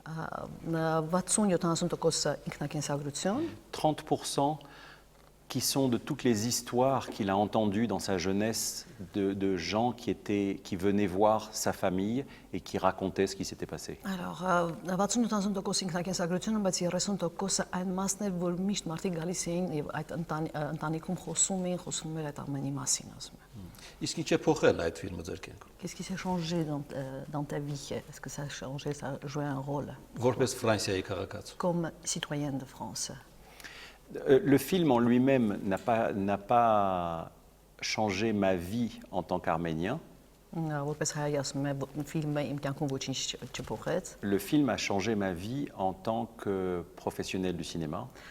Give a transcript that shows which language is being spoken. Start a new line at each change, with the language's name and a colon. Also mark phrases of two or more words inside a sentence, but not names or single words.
French: 30% qui sont de toutes les histoires qu'il a entendues dans sa jeunesse de gens qui venaient voir sa famille et qui racontaient ce qui s'était passé.
Armenian: Alors, 60% ինքնակենսագրություն, բայց 30% այն մասն էր, որ միշտ մարդիկ գալիս էին եւ այդ ընտանիքում խոսում էր այդ ամենի մասին, ասում եմ։ Իսկ ինչ է փոխել այդ ֆիլմը ձեր կյանքում։
French: Qu'est-ce qui s'est changé dans ta vie? Est-ce que ça a changé, ça a joué un rôle?
Armenian: Որպես Ֆրանսիայի քաղաքացու։
French: Comme citoyenne de France. Le film en lui-même n'a pas changé ma vie en tant qu'Arménien. Le film a changé ma vie en tant que professionnel du cinéma.